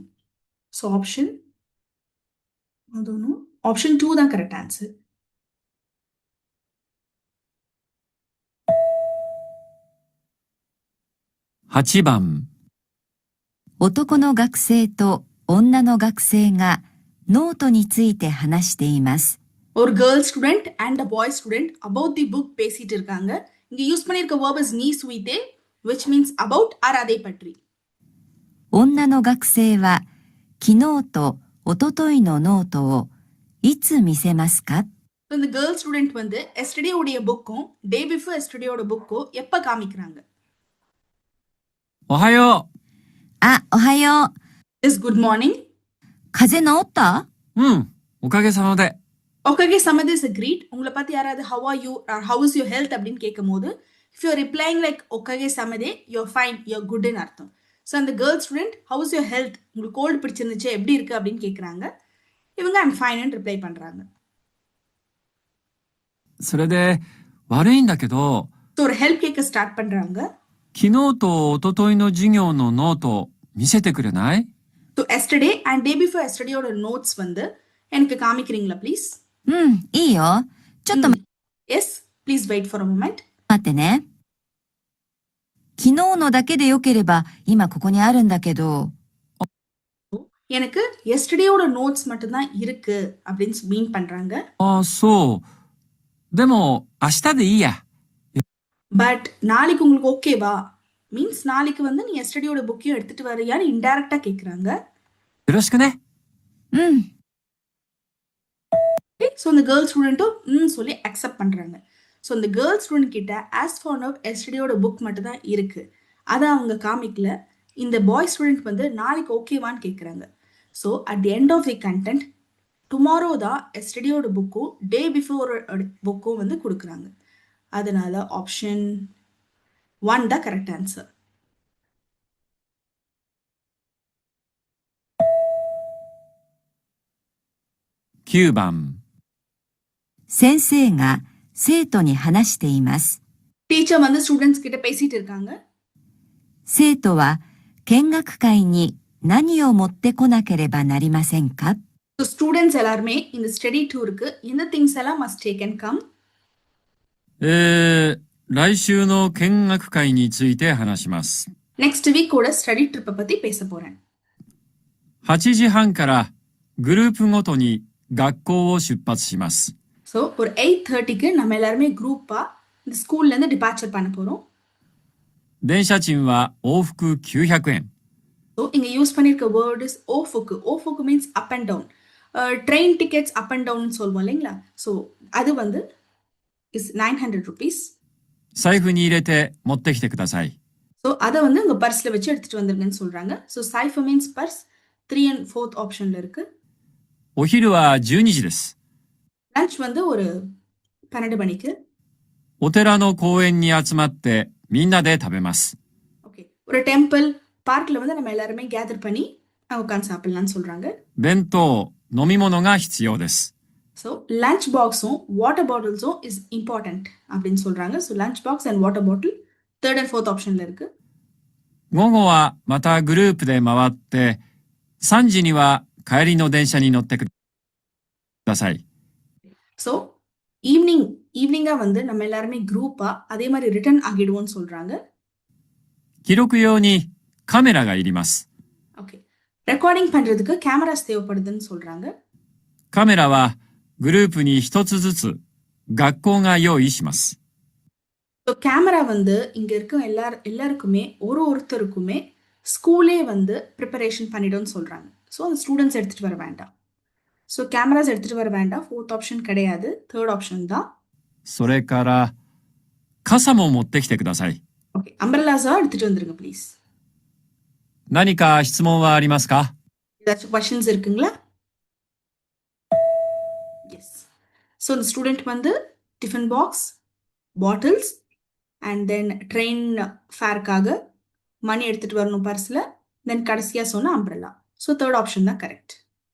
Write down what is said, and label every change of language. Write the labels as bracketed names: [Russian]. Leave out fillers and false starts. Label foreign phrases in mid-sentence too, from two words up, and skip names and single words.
[English] So option 2 [Tamil] தான் [English] correct answer. [Japanese] 8 番。男の学生と女の学生がノートについて話しています。 [Tamil] ஒரு [English] girl student and a boy student about the book [Tamil] பேசிட்டு இருக்காங்க. இங்க யூஸ் பண்ணிருக்க [English] verb is [Japanese] について [English] which means about or [Tamil] அதை பற்றி. [Japanese] 女の学生は昨日と一昨日のノートをいつ見せますか？ [Tamil] இந்த [English] girl student [Tamil] வந்து எஸ்டர்டே உடைய புக்கும் [English] day before yesterdayஓட [Tamil] புக்கும் எப்ப காமிக்கிறாங்க? [Japanese] おはよあ、おはよう。 [English] is good morning. [Japanese] 風邪治った？う。うん、おかげさまで。おかげさまで [English] is a greet. [Tamil] உங்களை பார்த்து யாராவது how are you or [English] how is your health [Tamil] அப்படின்னு கேட்கும்போது [English] if you are replying like [Japanese] おかげさまで [English] you're fine, you're good [Tamil] ன்னு அர்த்தம். [English] ஸோ அந்த girl student how is your health, [Tamil] உங்களுக்கு கோல்டு பிடிச்சிருந்துச்சு எப்படி இருக்கு அப்படின்னு கேட்குறாங்க. இவங்க [English] I'm fine [Tamil] ன்னு ரிப்ளை பண்றாங்க. [Japanese] それで、悪いんだけど、 [Tamil] ஸோ ஒரு ஹெல்ப் கேட்க ஸ்டார்ட் பண்றாங்க. [Japanese] 昨日と一昨日の授業のノート見せてくれない？ [Tamil] ஸோ [English] yesterday and day before yesterdayஓட notes [Tamil] வந்து எனக்கு காமிக்கிறீங்களா ப்ளீஸ்? [Japanese] うん、いいよ。ちょっと待 [English] yes please wait for a moment. [Japanese] ってね。昨日のだけでよければ今ここにあるんだけど。 [Tamil] எனக்கு [English] yesterdayஓட notes [Tamil] மட்டும்தான் இருக்கு அப்படின்னு மீன் பண்றாங்க. [Japanese] ああ、そう。でも、明日でいいや。 [Tamil] பட் நாளைக்கு உங்களுக்கு ஓகேவா மீன்ஸ் நாளைக்கு வந்து நீ எஸ்டர்டேயோட புக்கையும் எடுத்துட்டு வரையான்னு இன்டைரக்டா கேட்குறாங்க. [Japanese] よろしくね。うん。 [Tamil] ஸோ இந்த [English] girl studentஉம் [Tamil] சொல்லி அக்செப்ட் பண்றாங்க. ஸோ இந்த [English] girl student [Tamil] கிட்ட [English] as for now yesterdayஓட book [Tamil] மட்டும் தான் இருக்கு, அதை அவங்க காமிக்கல. இந்த [English] boy student [Tamil] வந்து நாளைக்கு ஓகேவான்னு கேட்குறாங்க. [English] so at the end of the content tomorrow [Tamil] தான் [English] yesterdayஓட bookஉம் day before bookஉம் [Tamil] வந்து கொடுக்குறாங்க. அதனால ஆப்ஷன் 1 தான் [English] correct answer. [Japanese] 9 番。先生が生徒に話しています。 [Tamil] டீச்சர் வந்து ஸ்டூடெண்ட்ஸ் கிட்ட பேசிட்டு இருக்காங்க. [Japanese] 生徒は見学会に何を持ってこなければなりませんか？ [Tamil] ஸோ ஸ்டூடெண்ட்ஸ் எல்லாருமே இந்த [English] study tourக்கு [Tamil] இந்த திங்ஸ் எல்லாம் [English] must take and come. [Japanese] 来週の見学会について話します。 [English] next weekஓட study tripஐ [Tamil] பத்தி பேச போறேன். [Japanese] 8 時半からグループごとに学校を出発します。 [Tamil] ஸோ ஒரு 8:30க்கு நம்ம எல்லாருமே குரூப்பா இந்த ஸ்கூல்ல இருந்து டிபார்ச்சர் பண்ண போறோம். [Japanese] 電車賃は往復900円。 [Tamil] ஸோ இங்க யூஸ் பண்ணிருக்க [English] word is [Tamil] ஓஃபுக்கு. [English] ஓஃபுக்கு means up and down. train tickets up and down [Tamil] சொல்லுவோம் இல்லைங்களா? ஸோ அது வந்து [English] is 900 rupees. [Japanese] 財布に入れて持ってきてください。 [Tamil] ஸோ அதை வந்து உங்க பர்ஸ்ல வச்சு எடுத்துட்டு வந்துருங்கன்னு சொல்றாங்க. [English] ஸோ சைஃபர் means purse 3 and 4th optionல இருக்கு. [Japanese] お昼は12時です。 [Tamil] லஞ்ச் வந்து ஒரு 12 மணிக்கு. [Japanese] お寺の公園に集まってみんなで食べます。 [Tamil] ஓகே, ஒரு [English] temple parkல [Tamil] வந்து நம்ம எல்லாருமே கேதர் பண்ணி உட்காந்து சாப்பிடலாம்னு சொல்றாங்க. [Japanese] 弁当、飲み物が必要です。 [Tamil] ஸோ [English] lunch boxஉம் water bottlesஉம் is important [Tamil] அப்படின்னு சொல்றாங்க. ஸோ [English] lunch box and water bottle third and fourth optionல [Tamil] இருக்கு. [Japanese] 午後はまたグループで回って、3時には帰りの電車に乗ってください。 [Tamil] ஸோ ஈவினிங்கா வந்து நம்ம எல்லாருமே குரூப்பா அதே மாதிரி ரிட்டர்ன் ஆகிடுவோம்னு சொல்றாங்க. [Japanese] 記録用にカメラがいります。 [Tamil] ஓகே, ரெக்கார்டிங் பண்றதுக்கு கேமராஸ் தேவைப்படுதுன்னு சொல்றாங்க. [Japanese] カメラはグループに一つずつ学校が用意します。 [Tamil] ஸோ கேமரா வந்து இங்க இருக்க எல்லாருக்குமே ஒருத்தருக்குமே ஸ்கூலே வந்து ப்ரிப்பரேஷன் பண்ணிடும்னு சொல்றாங்க. ஸோ அந்த ஸ்டூடெண்ட்ஸ் எடுத்துட்டு வர வேண்டாம். ஸோ கேமராஸ் எடுத்துட்டு வர வேண்டாம். [English] fourth option [Tamil] கிடையாது, [English] third option [Tamil] தான். [Japanese] それから傘も持ってきてください。 [Tamil] ஓகே, அம்பரலாஸா எடுத்துட்டு வந்துருங்க ப்ளீஸ். [Japanese] 何か質問はありますか？ [Tamil] ஏதாச்சும் கொஸ்டின்ஸ் இருக்குங்களா? எஸ். ஸோ இந்த ஸ்டூடெண்ட் வந்து [English] tiffin box, bottles and then train fareக்காக money [Tamil] எடுத்துட்டு வரணும் பர்ஸில். தென் கடைசியாக சொன்ன அம்பரலா. [English] So third option [Tamil] தான் கரெக்ட்.